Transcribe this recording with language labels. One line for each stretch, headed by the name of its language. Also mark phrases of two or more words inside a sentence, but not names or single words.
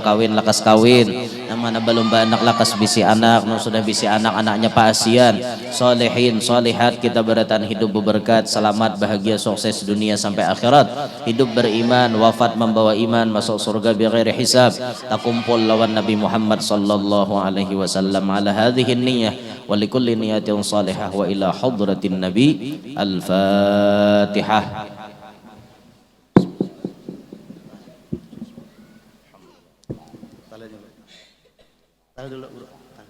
Banjar: kawin lakas kawin, nang mana belum beranak lakas bisi anak, nang sudah bisi anak anaknya paasian, solehin solehat kita barataan hidup berberkat, selamat bahagia sukses dunia sampai akhirat, hidup beriman wafat membawa iman masuk surga
Arabic: بغير حساب,
Banjar: takumpul lawan Nabi Muhammad
Arabic: صلى الله عليه وسلم على هذه النية ولكل نية صالحة وإلى حضرة النبي.
Banjar: Al-Fatihah. Tahan dulu, bro.